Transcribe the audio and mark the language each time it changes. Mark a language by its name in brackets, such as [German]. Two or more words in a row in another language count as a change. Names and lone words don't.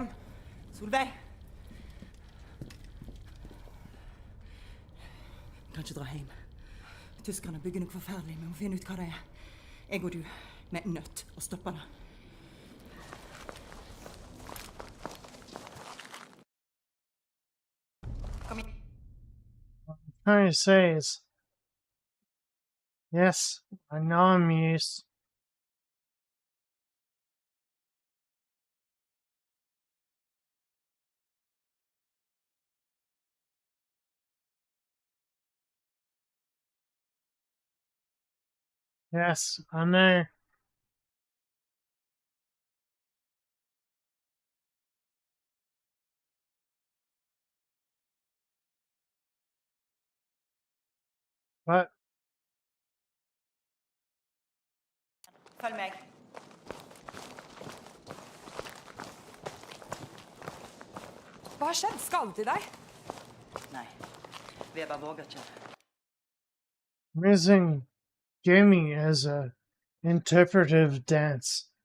[Norwegian] Solveig! Vi kan ikke dra hjem. Tyskerne bygger noe forferdelig. Vi må finne ut hva det er. Jeg og du, vi er nødt å stoppe det. Kom igjen. [English] Trying to say is, yes, I know I'm used. Yes, I know. But [Norwegian] Følg meg. Hva har skjedd? Skadet de deg? Nei, Weber våger ikke. [English] using gaming as a interpretive dance.